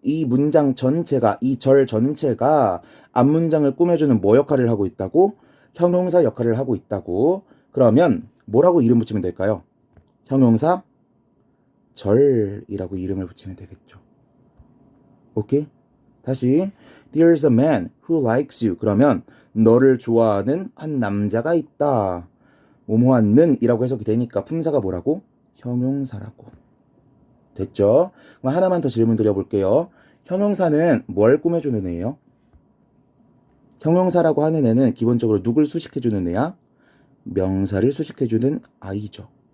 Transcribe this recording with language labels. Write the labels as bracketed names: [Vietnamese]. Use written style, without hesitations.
[Korean] 이 문장 전체가, 이 절 전체가 앞문장을 꾸며주는 뭐 역할을 하고 있다고? 형용사 역할을 하고 있다고. 그러면 뭐라고 이름 붙이면 될까요? 형용사 절이라고 이름을 붙이면 되겠죠. 오케이? 다시 [English] There's a man who likes you. [Korean] 그러면 너를 좋아하는 한 남자가 있다. 뭐뭐하는 이라고 해석이 되니까 품사가 뭐라고? 형용사라고. 됐죠? 그럼 하나만 더 질문 드려볼게요. 형용사는 뭘 꾸며주는 애예요? 형용사라고 하는 애는 기본적으로 누굴 수식해주는 애야? 명사를 수식해주는 아이죠.